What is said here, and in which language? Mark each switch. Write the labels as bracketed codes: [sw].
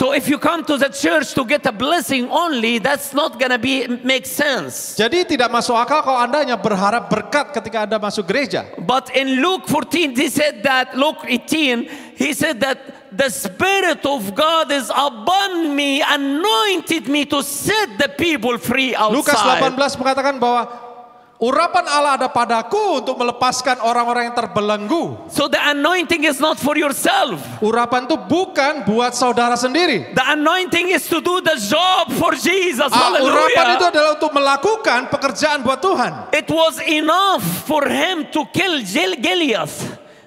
[en] So if you come to the church to get a blessing only, that's not gonna make sense. [id] Jadi tidak masuk akal kalau Anda hanya berharap berkat ketika Anda masuk gereja. [en] But in Luke 14, he said that, Luke 18, he said that the Spirit of God is upon me, anointed me to set the people free [id] Lukas [en] outside. [id] 18 mengatakan bahwa urapan Allah ada padaku untuk melepaskan orang-orang yang terbelenggu. [en] So the anointing is not for yourself. [id] Urapan itu bukan buat saudara sendiri. [en] The anointing is to do the job for Jesus. [id] Urapan itu [en] Hallelujah. [id] adalah untuk melakukan pekerjaan buat Tuhan. [en] It was enough for him to kill Goliath.